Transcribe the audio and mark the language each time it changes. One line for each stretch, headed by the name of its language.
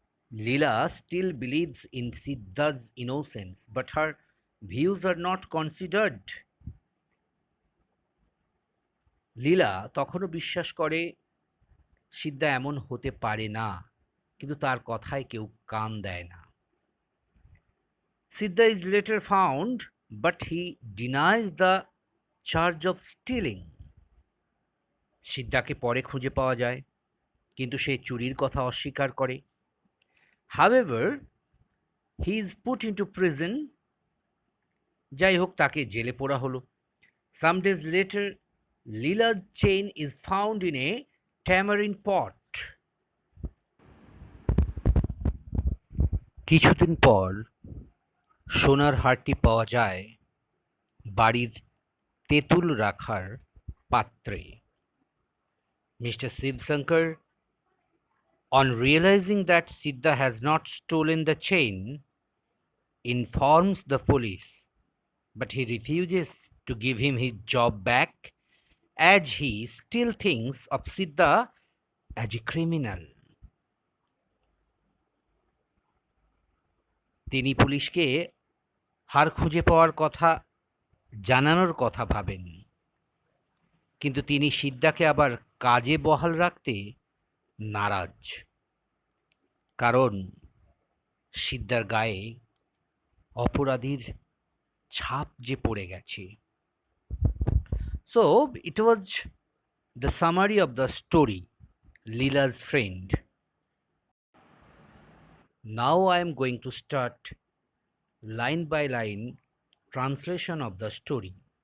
English: Leela still believes in Siddha's innocence, but her views are not considered.
Bangla: লীলা তখনও বিশ্বাস করে সিদ্ধা এমন হতে পারে না, কিন্তু তার কথায় কেউ কান দেয় না।
English: Siddha is later found, but he denies the charge of stealing.
Bangla: সিদ্ধাকে পরে খুঁজে পাওয়া যায়, কিন্তু সে চুরির কথা অস্বীকার করে।
English: However, he is put into prison.
Bangla: যাই হোক, তাকে জেলে পোড়া হলো।
English: Some days later, Leela's chain is found in a tamarind pot.
Bangla: কিছুদিন পর সোনার হারটি পাওয়া যায় বাড়ির তেঁতুল রাখার পাত্রে। Mr.
English: Shivsankar, on realizing that Siddha has not stolen the chain, informs the police, but he refuses to give him his job back as he still thinks of Siddha as a criminal.
Bangla: তিনি পুলিশকে হার খুঁজে পাওয়ার কথা জানানোর কথা ভাবেন, কিন্তু তিনি সিদ্ধাকে আবার কাজে বহাল রাখতে নারাজ, কারণ সিদ্ধার গায়ে অপরাধীর ছাপ যে পড়ে গেছে।
English: So it was the summary of the story, Leela's Friend. Now I am going to start line by line translation of the story.